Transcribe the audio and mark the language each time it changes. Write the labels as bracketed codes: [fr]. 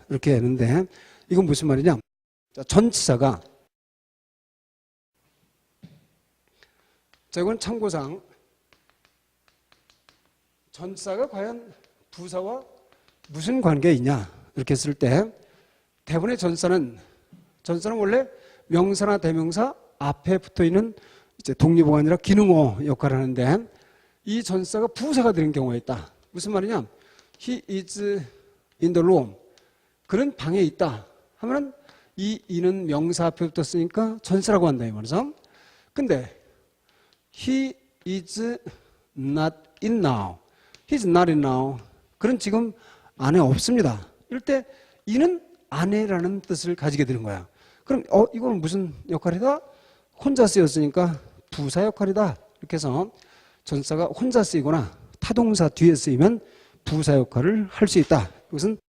[ko] 이렇게 했는데 이건 무슨 말이냐? 자, 전치사가, 자, 이건 참고상 전치사가 과연 부사와 무슨 관계가 있냐 이렇게 했을 때 대부분의 전치사는 원래 명사나 대명사 앞에 붙어있는 이제 독립어가 아니라 기능어 역할을 하는데 이 전치사가 부사가 되는 경우가 있다. [en] 무슨 말이냐? He is in the room. [ko] 그는 방에 있다 하면 이 이는 명사 앞에 붙었으니까 전치사라고 한다 이 말이죠. [en] 근데 he is not in now. He is not in now. [ko] 그는 지금 안에 없습니다. 이럴 때 이는 안에라는 뜻을 가지게 되는 거야. 그럼 이거는 무슨 역할이다? 혼자 쓰였으니까 부사 역할이다. 이렇게 해서 전사가 혼자 쓰이거나 타동사 뒤에 쓰이면 부사 역할을 할 수 있다. 이것은